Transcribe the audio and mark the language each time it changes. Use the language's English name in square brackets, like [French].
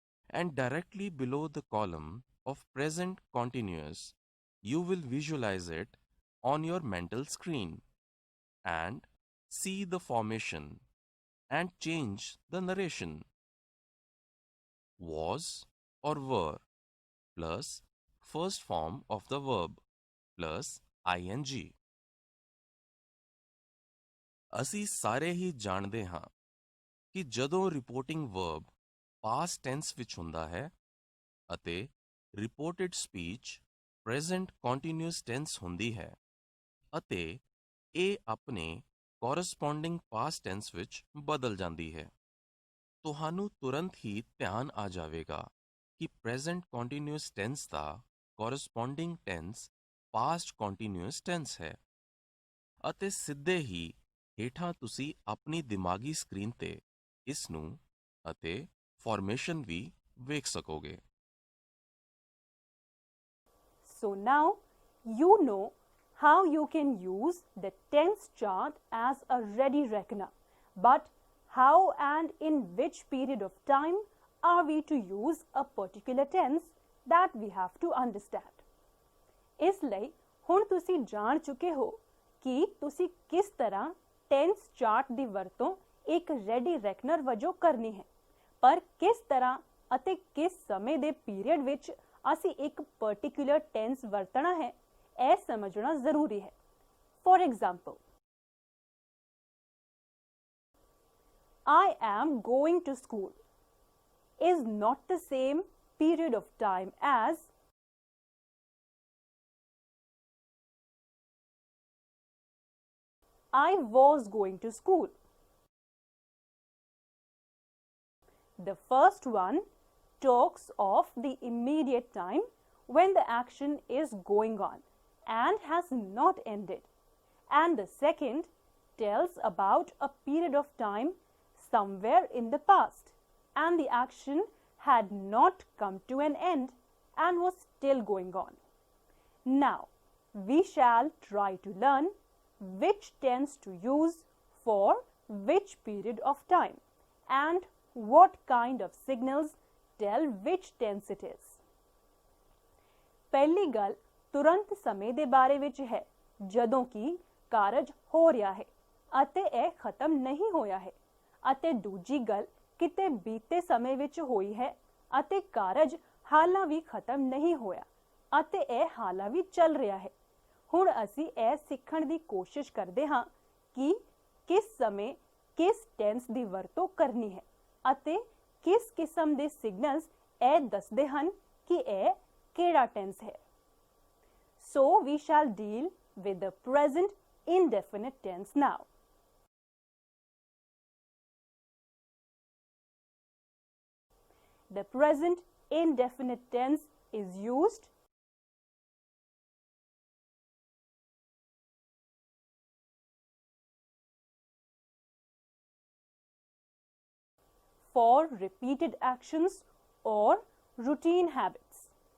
[English] And directly below the column of present continuous, you will visualize it on your mental screen and see the formation and change the narration. Was or were plus first form of the verb plus ing. [Punjabi] ਅਸੀਂ ਸਾਰੇ ਹੀ ਜਾਣਦੇ ਹਾਂ ਕਿ ਜਦੋਂ reporting verb past tens ਵਿੱਚ ਹੁੰਦਾ ਹੈ ਅਤੇ reported speech present continuous tens ਹੁੰਦੀ ਹੈ ਅਤੇ ਇਹ ਆਪਣੇ ਕੋਰਸਪੋਂਡਿੰਗ ਪਾਸਟ ਟੈਂਸ ਵਿੱਚ ਬਦਲ ਜਾਂਦੀ ਹੈ, ਤੁਹਾਨੂੰ ਤੁਰੰਤ ਹੀ ਧਿਆਨ ਆ ਜਾਵੇਗਾ ਕਿ ਪ੍ਰੈਜ਼ੈਂਟ ਕੰਟੀਨਿਊਅਸ ਟੈਂਸ ਦਾ corresponding tens past continuous tens ਹੈ ਅਤੇ ਸਿੱਧੇ ਹੀ ਹੇਠਾਂ ਤੁਸੀਂ ਆਪਣੀ ਦਿਮਾਗੀ ਸਕਰੀਨ ਤੇ ਇਸ ਨੂੰ ਅਤੇ ਫਾਰਮੇਸ਼ਨ ਵੀ ਵੇਖ ਸਕੋਗੇ। [English] So now you know how you can use the tense chart as a ready reckoner, but how and in which period of time are we to use a particular tense that we have to understand. [Punjabi] ਇਸ ਲਈ ਹੁਣ ਤੁਸੀਂ ਜਾਣ ਚੁੱਕੇ ਹੋ ਕਿ ਤੁਸੀਂ ਕਿਸ ਤਰ੍ਹਾਂ ਟੈਂਸ ਚਾਰਟ ਦੀ ਵਰਤੋਂ ਇੱਕ ਰੈਡੀ ਰੈਕਨਰ ਵਜੋਂ ਕਰਨੀ ਹੈ, ਪਰ ਕਿਸ ਤਰ੍ਹਾਂ ਅਤੇ ਕਿਸ ਸਮੇਂ ਦੇ ਪੀਰੀਅਡ ਵਿੱਚ ਅਸੀਂ ਇੱਕ ਪਾਰਟਿਕੂਲਰ ਟੈਂਸ ਵਰਤਣਾ ਹੈ ਇਹ ਸਮਝਣਾ ਜ਼ਰੂਰੀ ਹੈ। [English] For example, I am going to school is not the same period of time as I was going to school. The first one talks of the immediate time when the action is going on and has not ended, and the second tells about a period of time somewhere in the past and the action had not come to an end and was still going on. Now, we shall try to learn which tense to use for which period of time and what kind of signals tell which tense it is. [Punjabi] ਪਹਿਲੀ ਗੱਲ ਤੁਰੰਤ ਸਮੇਂ ਦੇ ਬਾਰੇ ਵਿੱਚ ਹੈ ਜਦੋਂ ਕਿ ਕਾਰਜ ਹੋ ਰਿਹਾ ਹੈ ਅਤੇ ਇਹ ਖਤਮ ਨਹੀਂ ਹੋਇਆ ਹੈ, ਅਤੇ ਦੂਜੀ ਗੱਲ ਕਿਤੇ ਬੀਤੇ ਸਮੇਂ ਵਿੱਚ ਹੋਈ ਹੈ ਅਤੇ ਕਾਰਜ ਹਾਲਾਂ ਵੀ ਖਤਮ ਨਹੀਂ ਹੋਇਆ ਅਤੇ ਇਹ ਹਾਲਾਂ ਵੀ ਚੱਲ ਰਿਹਾ ਹੈ। ਹੁਣ ਅਸੀਂ ਇਹ ਸਿੱਖਣ ਦੀ ਕੋਸ਼ਿਸ਼ ਕਰਦੇ ਹਾਂ ਕਿ ਕਿਸ ਸਮੇਂ ਕਿਸ ਟੈਂਸ ਦੀ ਵਰਤੋਂ ਕਰਨੀ ਹੈ ਅਤੇ ਕਿਸ ਕਿਸਮ ਦੇ ਸਿਗਨਲਸ ਇਹ ਦੱਸਦੇ ਹਨ ਕਿ ਇਹ ਕਿਹੜਾ ਟੈਂਸ ਹੈ। [English] So we shall deal with the present indefinite tense now. The present indefinite tense is used for repeated actions or routine habits.